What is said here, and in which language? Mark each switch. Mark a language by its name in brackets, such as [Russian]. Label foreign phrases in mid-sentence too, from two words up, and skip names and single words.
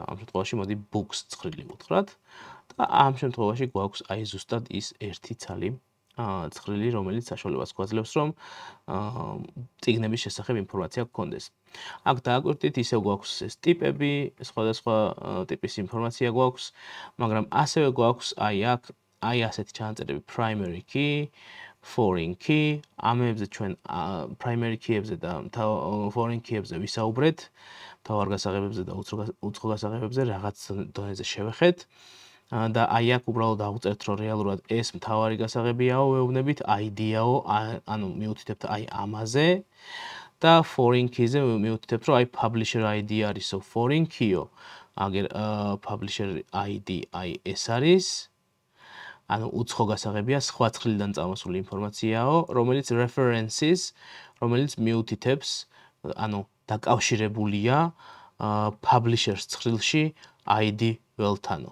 [Georgian] ამ შემთხვევაში მოდი books ცხრილი ვუთხრათ და ამ შემთხვევაში გვაქვს აი ზუსტად ის ერთი ცალი ცხრილი, რომელიც საშუალებას გვაძლევს, რომ წიგნების შესახებ ინფორმაცია გქონდეს. აქ დააკვირდით, ისევ გვაქვს ეს ტიპები, სხვადასხვა ტიპის ინფორმაცია გვაქვს, მაგრამ ასევე გვაქვს აი აქ აი ასეთი ჩანაწერები [English] primary key, foreign key, [Georgian] ამებზე ჩვენ [English] primary key- [Georgian] ებზე და [English] foreign key- [Georgian] ებზე ვისაუბრეთ, მთავარ გასაღებებზე და უცხო გასაღებებზე რაღაც დონეზე შევეხეთ. და აი აქ უბრალოდ ავწერთ, რომ რეალურად ეს მთავარი გასაღებიაო, ვეუბნებით, ID-აო, ანუ მივუთითებთ აი ამაზე და [English] foreign key- [Georgian] ზე მივუთითებთ, რომ აი [English] publisher ID [Georgian] არისო, [English] foreign key- [Georgian] ო, აგერ [English] publisher ID [Georgian] აი ეს არის. ანუ უცხო გასაღებია, სხვა ცხრილიდან წამოსული ინფორმაციაო, რომელიც references, რომელიც მიუთითებს, ანუ დაკავშირებულია publishers ცხრილში ID ველთანო.